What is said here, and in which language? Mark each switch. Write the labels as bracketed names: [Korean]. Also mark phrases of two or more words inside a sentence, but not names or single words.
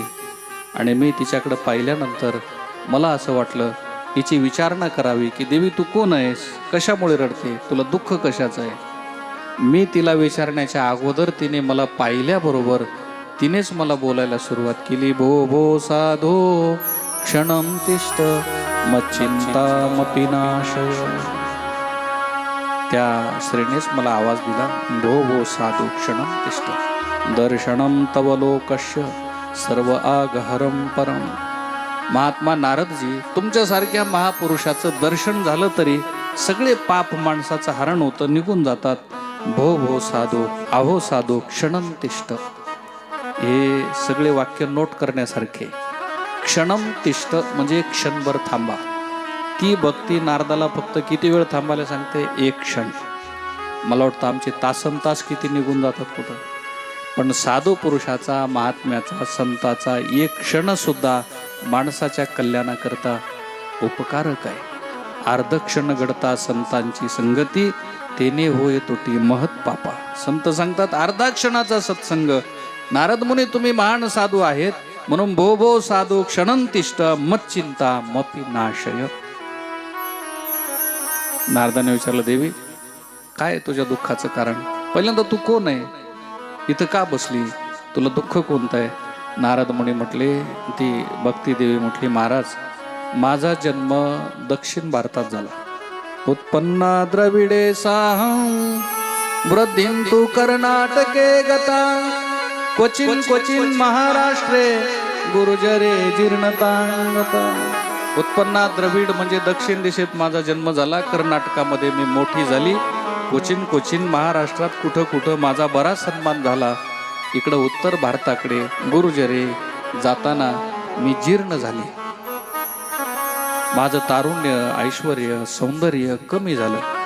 [Marathi] आणि मी तिच्याकडे पाहिल्यानंतर मला असं वाटलं हिची विचारणा करावी की देवी तू कोण आहेस, कशामुळे रडते, तुला दुःख कशाचं आहे. मी तिला विचारण्याच्या अगोदर तिने मला पाहिल्याबरोबर तिनेच मला बोलायला सुरुवात केली. [Sanskrit] भो भो साधो क्षणं तिष्ठ मच्चिंतामपि नाशय. [Marathi] त्या स्त्रीनेच मला आवाज दिला, [Sanskrit] भो भो साधो क्षणं तिष्ठ दर्शनम तव लोकस्य सर्व आगहरम परम. [Marathi] महात्मा नारदजी, तुमच्यासारख्या महापुरुषाचं दर्शन झालं तरी सगळे पाप माणसाचं हरण होतं, निघून जातात. [Sanskrit] भो भो साधो अहो साधो क्षणं तिष्ठ. [Marathi] हे सगळे वाक्य नोट करण्यासारखे. [Sanskrit] क्षणम तिष्ठ [Marathi] म्हणजे क्षणभर थांबा. ती भक्ती नारदाला फक्त किती वेळ थांबायला सांगते? 1 क्षण. मला वाटतं आमचे तासनतास किती निघून जातात कुठं. पण साधू पुरुषाचा, महात्म्याचा, संताचा 1 क्षण सुद्धा माणसाच्या कल्याणाकरता उपकारक आहे. अर्धक्षण घडता संतांची संगती, तेने होय तोटी महत पापा. संत सांगतात अर्धा क्षणाचा सत्संग. नारद मुनी तुम्ही महान साधू आहेत, म्हणून [Sanskrit] भो भो साधू क्षणं तिष्ठ मच्चिंता मपि नाशय. [Marathi] नारदाने विचारलं, देवी काय तुझ्या दुःखाचं कारण? पहिल्यांदा तू कोण आहे, इथं का बसली, तुला दुःख कोणतं आहे? नारद मुनी म्हटले, ती भक्ती देवी म्हटली, महाराज माझा जन्म दक्षिण भारतात झाला. [Sanskrit] उत्पन्ना द्रविडे साहं वृद्धिं तु कर्नाटके गता क्वचिन क्वचिन महाराष्ट्रे गुरुजरे जीर्णतांगता. उत्पन्ना द्रविड [Marathi] म्हणजे दक्षिण दिशेत माझा जन्म झाला, कर्नाटकामध्ये मी मोठी झाली. [Sanskrit] क्वचिन क्वचिन [Marathi] महाराष्ट्रात कुठं कुठं माझा बराच सन्मान झाला. इकडं उत्तर भारताकडे गुरुजरे जाताना मी जीर्ण झाले. माझं तारुण्य, ऐश्वर्य, सौंदर्य कमी झालं.